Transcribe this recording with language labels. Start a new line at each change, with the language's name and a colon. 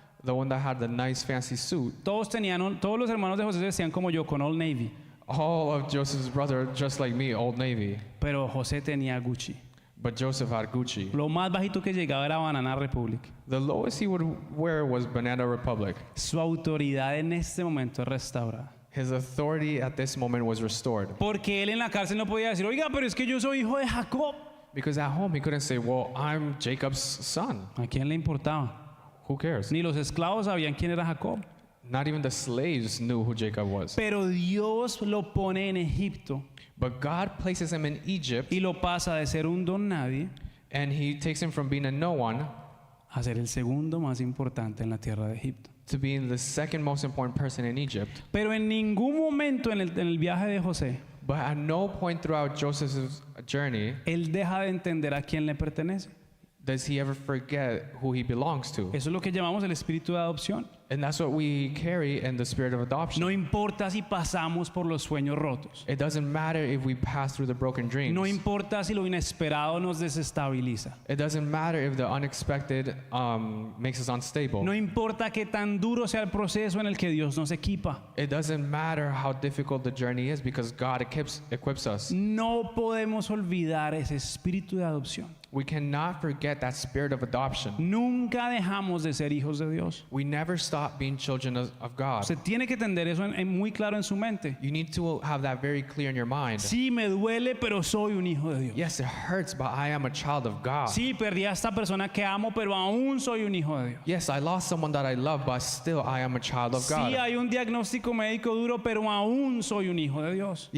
English: the one that had the nice fancy suit.
Spanish: Todos los hermanos de José se vestían como yo, con Old Navy.
English: All of Joseph's brother, just like me, Old Navy.
Spanish: Pero José tenía Gucci.
English: But Joseph had Gucci.
Spanish: Lo más bajito que llegaba era Banana Republic.
English: The lowest he would wear was Banana Republic.
Spanish: Su autoridad en este momento es restaurada.
English: His authority at this moment was restored.
Spanish: Porque él en la cárcel no podía decir, oiga, pero es que yo soy hijo de Jacob.
English: Because at home he couldn't say, well, I'm Jacob's son.
Spanish: ¿A quién le importaba?
English: Who cares?
Spanish: Ni los esclavos sabían quién era Jacob.
English: Not even the slaves knew who Jacob was.
Spanish: Pero Dios lo pone en Egipto
English: But God places him in Egypt,
Spanish: y lo pasa de ser un don nadie
English: and he takes him from being a no one
Spanish: a ser el segundo más importante en la tierra de Egipto.
English: to being the second most important person in Egypt.
Spanish: Pero en ningún momento en el viaje de José,
English: But at no point throughout Joseph's journey
Spanish: él deja de entender a quién le pertenece.
English: does he ever forget who he belongs to.
Spanish: Eso es lo que llamamos el espíritu de adopción.
English: And that's what we carry in the spirit of adoption.
Spanish: No importa si pasamos por los sueños rotos.
English: It doesn't matter if we pass through the broken dreams.
Spanish: No importa si lo inesperado nos desestabiliza.
English: It doesn't matter if the unexpected makes us unstable.
Spanish: No importa qué tan duro sea el proceso en el que Dios nos equipa.
English: It doesn't matter how difficult the journey is because God equips us.
Spanish: No podemos olvidar ese espíritu de adopción.
English: We cannot forget that spirit of adoption.
Spanish: Nunca dejamos de ser hijos de Dios.
English: We never stop being children of God.
Spanish: Usted tiene que entender eso muy claro en su mente.
English: You need to have that very clear in your mind.
Spanish: Sí, me duele, pero soy un hijo de Dios.
English: Yes, it hurts, but I am a child of God.
Spanish: Sí, perdí a esta persona que amo, pero aún soy un hijo de Dios.
English: Yes, I lost someone that I love, but still I am a child of God.
Spanish: Sí, hay un diagnóstico médico duro, pero aún soy un hijo de Dios.